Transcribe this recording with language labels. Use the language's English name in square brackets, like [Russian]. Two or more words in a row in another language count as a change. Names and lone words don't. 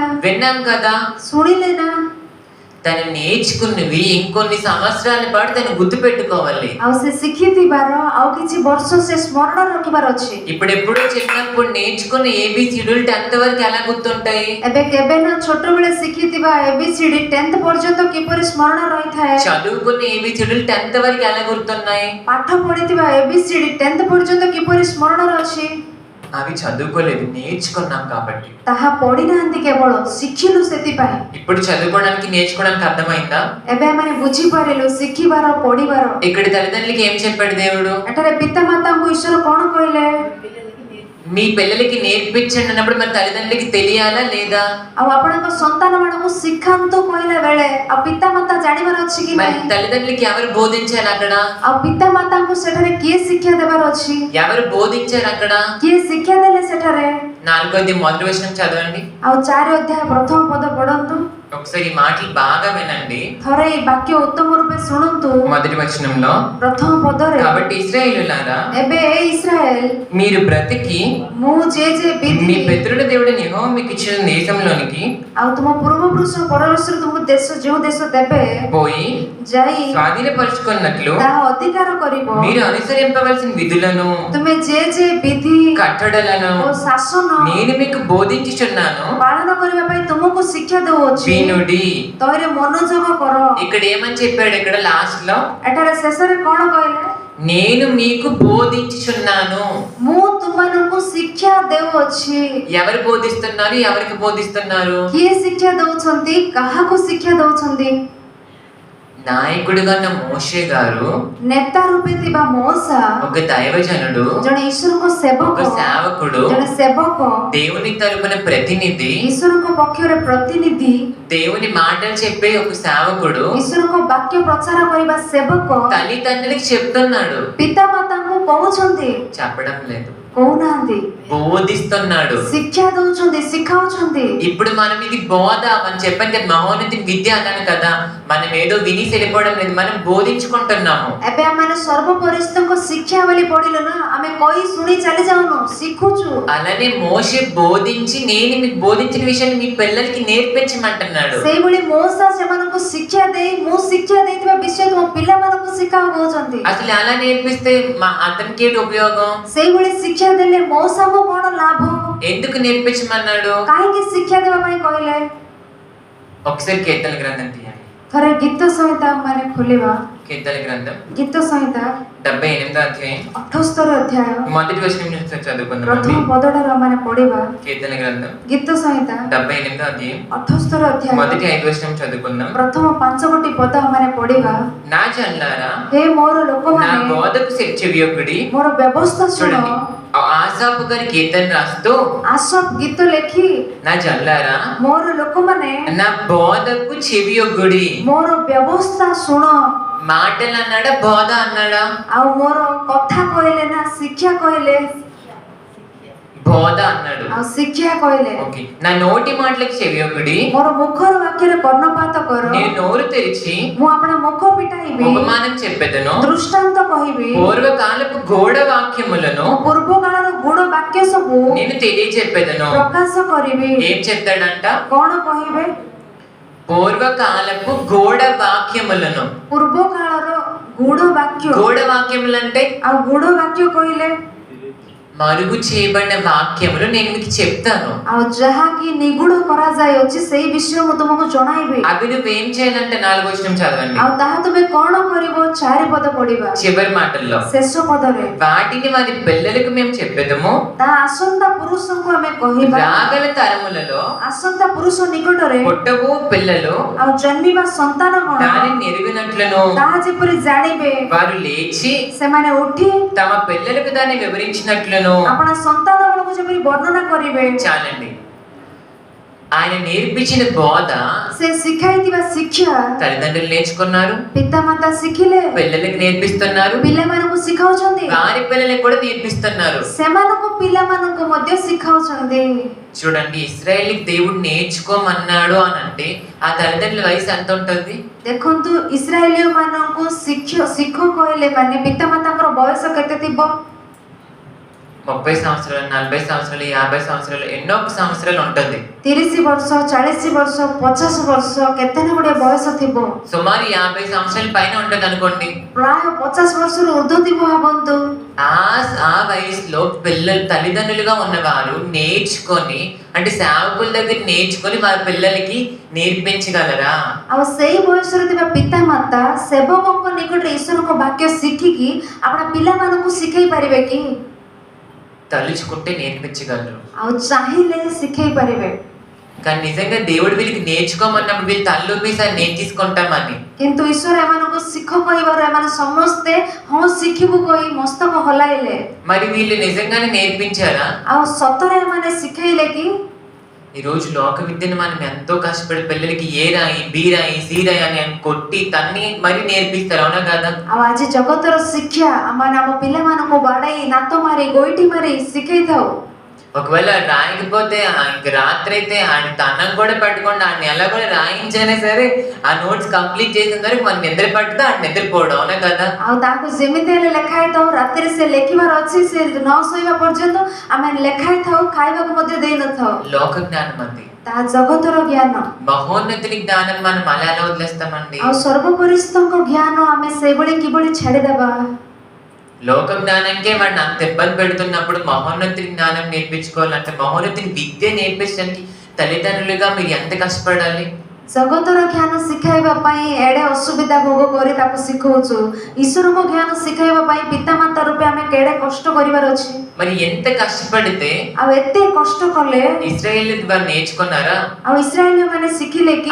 [Telugu] విన్నాం కదా. [Odia] ଶୁଣିଲେ ନା? [Telugu] తను నేర్చుకున్నవి ఇంకొన్ని సంవత్సరాల పాటు తను గుర్తు పెట్టుకోవాలి. [Odia] ଆଉ ସେ ଶିଖିଥିବାର ଆଉ କିଛି ବର୍ଷ ସେ ସ୍ମରଣ ରଖିବାର ଅଛି। [Telugu] ఇప్పుడు ఎప్పుడో చిన్నప్పుడు నేర్చుకున్న ఏబిసిడీలు 10th వరకు ఎలా గుర్తుంటాయి? [Odia] ଏବେ କେବେ ନା ଛୋଟ ବେଳେ ଶିଖିଥିବା ABCD 10th ପର୍ଯ୍ୟନ୍ତ କିପରି ସ୍ମରଣ ରହିଥାଏ? [Telugu] చదువుకున్న ఏబిసిడీలు 10th వరకు ఎలా గుర్తున్నాయి? [Odia] ପାଠ ପଢିଥିବା ABCD 10th ପର୍ଯ୍ୟନ୍ତ କିପରି ସ୍ମରଣରେ ଅଛି? [Telugu] అవి చదువుకోలేదు, నేర్చుకున్నాం కాబట్టి. [Odia] ତାହା ପଢିନାହାନ୍ତି, କେବଳ ଶିଖିଲୁ ସେଥିପାଇଁ। [Telugu] ఇప్పుడు చదువుకోవడానికి నేర్చుకోవడానికి అర్థమైందా? [Odia] ଏବେ ଆମେ ବୁଝିପାରିଲୁ ଶିଖିବାର ପଢିବାର। [Telugu] ఇక్కడ తల్లిదండ్రులకి ఏం చెప్పాడు దేవుడు? [Odia] ଏଠାରେ ପିତାମାତାଙ୍କୁ ଈଶ୍ୱର କଣ କହିଲେ? [Telugu] మీ పిల్లలకి నేర్పించండి అన్నప్పుడు మన తల్లిదండ్రులకి తెలియాలా లేదా? [Odia] ଆଉ ଆପଣଙ୍କ ସନ୍ତାନ ମାନଙ୍କୁ ଶିଖାନ୍ତୁ କହିଲା ବେଳେ ଆଉ ପିତାମାତା ଜାଣିବାର ଅଛି କି [Telugu] మన [Odia] ନାହିଁ? [Telugu] తల్లిదండ్రులకి ఎవరు బోధించాలి అక్కడ? [Odia] ଆଉ ପିତାମାତାଙ୍କୁ ସେଠାରେ କିଏ ଶିକ୍ଷା ଦେବାର ଅଛି? [Telugu] ఎవరు బోధించారు అక్కడ? [Odia] କିଏ ଶିକ୍ଷା ଦେଲେ ସେଠାରେ? [Telugu] 4వ మొదటి వచనం చదవండి. [Odia] ଆଉ 4 ଅଧ୍ୟାୟ ପ୍ରଥମ ପଦ ପଢନ୍ତୁ। [Telugu] ఒకసారి ఈ మాటలు బాగా వినండి. [Odia] ଥରେ ఈ ବାକ୍ୟ ଉତ୍ତମ ରୂପେ ଶୁଣନ୍ତୁ। [Telugu] మొదటి వచనంలో [Odia] ପ୍ରଥମ ପଦରେ [Telugu] కాబట్టి ఇశ్రాయేలులారా [Odia] ଏବେ ଏ ଇସ୍ରାଏଲ [Telugu] మీరు బ్రతికి [Odia] ମୁଁ ଯେ [Telugu] మీ [Odia] ବିଧି [Telugu] పితరుల దేవుడైన యెహోవా మీకు ఇచ్చిన దేశంలోనికి [Odia] ଆଉ ତୁମ ପୂର୍ବପୁରୁଷ ପରମେଶ୍ୱର ତୁମକୁ ଦେଶ ଯେଉଁ ଦେଶ ଦେବେ [Telugu] పోయి [Odia] ଯାଇ [Telugu] స్వాధీనపరుచుకున్నట్లు [Odia] ତାହା ଅଧିକାର କରିବ। [Telugu] మీరు అనుసరింపవలసిన విధులను [Odia] ତୁମେ ଯେ ବିଧି [Telugu] కట్టడలను [Odia] ଓ ଶାସନ [Telugu] నేను మీకు బోధించుచున్నాను [Odia] ପାଳନ କରିବା ପାଇଁ ତୁମକୁ ଶିକ୍ଷା ଦେଉଅଛି। [Telugu] వినుడి. [Odia] ତହିଁରେ ମନୋଯୋଗ କର। [Telugu] ఇక్కడ ఏమని చెప్పాడు? ఇక్కడ లాస్ట్ లో [Odia] ଏଠାରେ ଶେଷରେ କଣ କହିଲେ? [Telugu] నేను మీకు బోధించుచున్నాను. [Odia] ମୁଁ ତୁମମାନଙ୍କୁ ଶିକ୍ଷା ଦେଉଅଛି। [Telugu] ఎవరు బోధిస్తున్నారు? ఎవరికి బోధిస్తున్నారు? [Odia] କିଏ ଶିକ୍ଷା ଦଉଛନ୍ତି? କାହାକୁ ଶିକ୍ଷା ଦଉଛନ୍ତି? [Telugu] నాయకుడిగా ఉన్న మోషే గారు [Odia] ନେତା ରୂପେ ଥିବା ମోସା [Telugu] ఒక దైవజనుడు, [Odia] ଜଣେ ଈଶ୍ୱରଙ୍କ ସେବକ, [Telugu] ఒక సేవకుడు, [Odia] ଜଣେ ସେବକ, [Telugu] దేవుని తరపున ప్రతినిధి, [Odia] ଈଶ୍ୱରଙ୍କ ପକ୍ଷରେ ପ୍ରତିନିଧି, [Telugu] దేవుని మాటలు చెప్పే ఒక సేవకుడు [Odia] ଈଶ୍ୱରଙ୍କ ବାକ୍ୟ ପ୍ରଚାର କରିବା ସେବକ [Telugu] తల్లిదండ్రులకి చెప్తున్నాడు. [Odia] ପିତାମାତାଙ୍କୁ କହୁଛନ୍ତି, [Telugu] చెప్పడం లేదు, [Odia] କହୁନାହାନ୍ତି, [Telugu] బోధిస్తున్నాడు. [Odia] ଶିକ୍ଷା ଦଉଛନ୍ତି, ଶିଖାଉଛନ୍ତି। [Telugu] ఇప్పుడు మనం ఇది బోధ అని చెప్పాను కదా, మహోన్నతి విద్య అన్నాను కదా. మనం ఏదో విని వెళ్ళిపోవడం లేదు, మనం బోధించుకుంటున్నాము. [Odia] ଏବେ ଆମେ ସର୍ବପରିସ୍ଥିତିଙ୍କ ଶିକ୍ଷା ବୋଲି ପଢିଲୁ ନା, ଆମେ କହି ଶୁଣି ଚାଲି ଯାଉను, ଶିଖୁଛୁ। [Telugu] అలానే మోషే బోధించి నేను మీకు బోధించిన విషయాన్ని మీ పిల్లలకి నేర్పించమంటున్నాడు. [Odia] ସେଇଭଳି ମଉସା ସେମାନଙ୍କୁ ଶିକ୍ଷା ଦେଇ ମୁଁ ଶିକ୍ଷା ଦେଇଥିବା ବିଷୟ ତୁମ ପିଲାମାନଙ୍କୁ ଶିଖାଅ କହୁଛନ୍ତି। [Telugu] అసలు అలా నేర్పిస్తే అతనికి ఏంటి ఉపయోగం? [Odia] ସେଇଭଳି ଶିକ୍ଷା ଦେଲେ ମଉସାଙ୍କୁ କଣ ଲାଭ? [Telugu] ఎందుకు నేర్పించమన్నాడు? [Odia] କାହିଁକି ଶିକ୍ଷା ଦେବା ପାଇଁ କହିଲେ? [Telugu] ఒకసారి కీర్తన గ్రంథం తీయండి. [Odia] ଥରେ ଗୀତ ସଂହିତା ମାନେ ଖୋଲିବା। [Telugu] కీర్తన గ్రంథం [Odia] ଗୀତ ସଂହିତା [Telugu] 78వ అధ్యాయం [Odia] 78 ଅଧ୍ୟାୟ [Telugu] మొదటి వచనం నుంచి చదువుకుందాం. [Odia] ପ୍ରଥମ ପଦଟାର ମାନେ ପଢିବା। [Telugu] కీర్తన గ్రంథం [Odia] ଗୀତ ସଂହିତା [Telugu] 78వ అధ్యాయం [Odia] 78 ଅଧ୍ୟାୟ [Telugu] మొదటి 5 వచనం చదువుకుందాం. [Odia] ପ୍ରଥମ 5 ଗୋଟି ପଦ ମାନେ ପଢିବା। [Telugu] నా జనులారా [Odia] హే ମୋର [Telugu] నా [Odia] ଲୋକମାନେ [Telugu] బోధకు చెవియొగ్గుడి. [Odia] ମୋର ବ୍ୟବସ୍ଥା ଶୁଣ। [Telugu] చూడండి, ఆసాపు గారి కీర్తన రాస్తూ [Odia] ଆସଫ୍ ଗୀତ ଲେଖି [Telugu] నా జనులారా [Odia] ମୋର ଲୋକମାନେ [Telugu] నా బోధకు చెవియొగ్గుడి. [Odia] ମୋର ବ୍ୟବସ୍ଥା ଶୁଣ। [Telugu] మాటలు అన్నాడా బోధ అన్నాడా? [Odia] ଆଉ ମୋର କଥା କହିଲେ ନା ଶିକ୍ଷା କହିଲେ? [Telugu] బోధ అన్నాడు. [Odia] ଆଉ ଶିକ୍ଷା କହିଲେ [Telugu] ఓకే, నా నోటి మాటలకు చెవియొకడి, [Odia] ମୋର ମୁଖର ବାକ୍ୟରେ କର୍ଣ୍ଣପାତ କର। [Telugu] నేను నోరు తెరిచి [Odia] ମୁଁ ଆପଣ ମୁଖ ପିଟାଇବି, [Telugu] ఉపమానం చెప్పెదను, [Odia] ଦୃଷ୍ଟାନ୍ତ କହିବି। [Telugu] పూర్వకాలపు గోడ వాక్యములను [Odia] ମୁଁ ପୂର୍ବ କାଳର ଗୁଡ଼ ବାକ୍ୟ ସବୁ [Telugu] నేను తెలియచెప్పెదను. [Odia] ପ୍ରକାଶ କରିବି। [Telugu] ఏం చెప్తాడంట? [Odia] କଣ କହିବେ? [Telugu] పూర్వకాలపు గోడ వాక్యములను. [Odia] ପୂର୍ବ କାଳର ଗୁଡ଼ ବାକ୍ୟ। [Telugu] గోడ వాక్యములు అంటే [Odia] ଆଉ ଗୁଡ଼ ବାକ୍ୟ କହିଲେ [Telugu] మరుగు చేయబడిన వాక్యములు నేను మీకు చెప్తాను. [Odia] ଆଉ ଯାହାକି ନିଗୁଡ କରାଯାଇଅଛି ସେଇ ବିଷୟ ମୁଁ ତୁମକୁ ଜଣାଇବି। [Telugu] అవి నువ్వేం చేయాలంటే 4వ వచనం చదవండి. [Odia] ଆଉ ତାହା ତୁମେ କଣ କରିବ? 4 ପଦ ପଢିବା [Telugu] చివరి మాటల్లో [Odia] ଶେଷ ପଦରେ [Telugu] వాటిని వారి పిల్లలకు మేము చెప్పెదము, [Odia] ତାହା ଆସନ୍ତା ପୁରୁଷଙ୍କୁ ଆମେ କହିବା। [Telugu] రాగల తరములలో [Odia] ଆସନ୍ତା పురుଷ ନିକଟରେ [Telugu] పుట్టబో పిల్లలు [Odia] ଆଉ ଜନ୍ମିବା ସନ୍ତାନଗଣ [Telugu] దానిని ఎరుగునట్లును [Odia] ତାହା ଯେପରି ଜାଣିବେ, [Telugu] వారు లేచి [Odia] ସେମାନେ ଉଠି [Telugu] తమ పిల్లలకు దాన్ని వివరించినట్లును. [Odia] ଆପଣ ସନ୍ତାନମାନଙ୍କୁ ଯେପରି ବର୍ଣ୍ଣନା କରିବେ। [Telugu] చాలండి. ఆయన నేర్పించిన బోధ [Odia] ସେ ଶିଖାଇଥିବା ଶିକ୍ଷା [Telugu] తల్లిదండ్రులు నేర్చుకున్నారు, [Odia] ପିତାମାତା ଶିଖିଲେ, [Telugu] పిల్లలకు నేర్పిస్తున్నారు, [Odia] ପିଲାମାନଙ୍କୁ ଶିଖାଉଛନ୍ତି, [Telugu] వారి పిల్లలకు కూడా నేర్పిస్తున్నారు. [Odia] ସେମାନଙ୍କୁ ପିଲାମାନଙ୍କୁ ମଧ୍ୟ ଶିଖାଉଛନ୍ତି। [Telugu] చూడండి, ఇశ్రాయేలుకి దేవుడు నేర్చుకోమన్నాడు అని అంటే ఆ తల్లిదండ్రుల వయసు ఎంత ఉంటుంది? [Odia] ଦେଖନ୍ତୁ, ଇସ୍ରାଏଲୀୟ ମାନଙ୍କୁ ଶିଖ କହିଲେ ମାନେ ପିତାମାତାଙ୍କର ବୟସ କେତେ ଥିବ? [Telugu] 30 సంవత్సరాలు, 40 సంవత్సరాలు, 50 సంవత్సరాలు, ఎన్నో సంవత్సరాలు ఉంటుంది. [Odia] 30 ବର୍ଷ, 40 ବର୍ଷ, 50 ବର୍ଷ, କେତେ ନା ଗୁଡିଏ ବୟସ ଥିବ। [Telugu] సుమారు 50 సంవత్సరాల పైన ఉంటుంది అనుకోండి. [Odia] ପ୍ରାୟ 50 ବର୍ଷରୁ ଉର୍ଦ୍ଧ୍ୱ ଥିବ ଭାବନ୍ତୁ। [Telugu] ఆ వయసులో పిల్లలు తల్లిదండ్రులుగా ఉన్నవారు నేర్చుకొని, అంటే సేవకుల దగ్గర నేర్చుకొని వారి పిల్లలకి నేర్పించగలరా? [Odia] ଆଉ ସେଇ ବୟସରେ ଥିବା ପିତାମାତା ସେବକଙ୍କ ନିକଟରେ ଈଶ୍ୱରଙ୍କ ବାକ୍ୟ ଶିଖିକି ଆପଣ ପିଲାମାନଙ୍କୁ ଶିଖେଇ ପାରିବେ କି? [Telugu] తలుచుకుంటే నేర్పించగలరు. [Odia] ଆଉ ଚାହିଁଲେ ଶିଖେଇ ପାରିବେ। [Telugu] కానీ నిజంగా దేవుడు వీళ్ళకి నేర్చుకోమన్నప్పుడు వీళ్ళు తల్లుపేసారి నేర్చుకుంటామని. [Odia] କିନ୍ତୁ ଈଶ୍ୱର ଏମାନଙ୍କୁ ଶିଖ କହିବାରୁ ଏମାନେ ସମସ୍ତେ ହଁ ଶିଖିବୁ କହି ମସ୍ତକ ହଲାଇଲେ। [Telugu] మరి వీళ్ళు నిజంగానే నేర్పించారా? [Odia] ଆଉ ସତରେ ଏମାନେ ଶିଖେଇଲେ କି? [Telugu] ఈ రోజు లోక విద్యను మనం ఎంతో కష్టపడి పిల్లలకి ఏ రాయి, బి రాయి, సి రాయి అని కొట్టి తన్ని మరి నేర్పిస్తారు, అవునా కదా? [Odia] ଆଉ ଆଜି ଜଗତର ଶିକ୍ଷା ଆମେ ଆମ ପିଲାମାନଙ୍କୁ ବାଡାଇ, ନାତ ମାରି, ଗୋଇଠି ମାରି ଶିଖେଇଥାଉ। [Telugu] ఒకవేళ రాయకపోతే ఇంక రాత్రి అయితే ఆయన అన్నం కూడా పెట్టుకోండి, ఆయన ఎలా కూడా రాయించైనా సరే ఆ [English] notes complete [Telugu] చేసిన తర్వాత మన నిద్ర పట్టితే ఆయన నిద్రపోవడం, అవునా కదా? [Odia] ଆଉ ତାକୁ ଯେମିତି ହେଲେ ଲେଖାଇଥାଉ, ରାତିରେ ସେ ଲେଖିବାର ଅଛି, ସେ ନ ଶୋଇବା ପର୍ଯ୍ୟନ୍ତ ଆମେ ଲେଖାଇଥାଉ, ଖାଇବାକୁ ମଧ୍ୟ ଦେଇନଥାଉ। [Telugu] లోక జ్ఞానం అది, [Odia] ତାହା ଜଗତର ଜ୍ଞାନ। [Telugu] మహోన్నతుని జ్ఞానం మనం అలా ఎలా వదిలేస్తామండి? [Odia] ଆଉ ସର୍ବପରିସ୍ତଙ୍କ ଜ୍ଞାନ ଆମେ ସେଇଭଳି କିଭଳି ଛାଡିଦେବା? [Telugu] లోక జ్ఞానంకే వాడిని అంత ఇబ్బంది పెడుతున్నప్పుడు మహోన్నతుని జ్ఞానం నేర్పించుకోవాలంటే, మహోన్నతుని విద్య నేర్పించడానికి తల్లిదండ్రులుగా మీరు ఎంత కష్టపడాలి? [Odia] ଜଗତର ଜ୍ଞାନ ଶିଖାଇବା ପାଇଁ ଏଡେ ଅସୁବିଧା ଭୋଗ କରି ତାକୁ ଶିଖଉଛୁ। ଈଶ୍ୱରଙ୍କ ଜ୍ଞାନ ଶିଖାଇବା ପାଇଁ ପିତାମାତା ରୂପେ ଆମେ କେଡେ କଷ୍ଟ କରିବାର ଅଛି। [Telugu] మరి ఎంత కష్టపడితే [Odia] ଆଉ ଏତେ କଷ୍ଟ କଲେ [Telugu] ఇశ్రాయేలు వారు నేర్చుకున్నారా? [Odia] ଆଉ ଇସ୍ରାଏଲୀୟ ମାନେ ଶିଖିଲେ କି?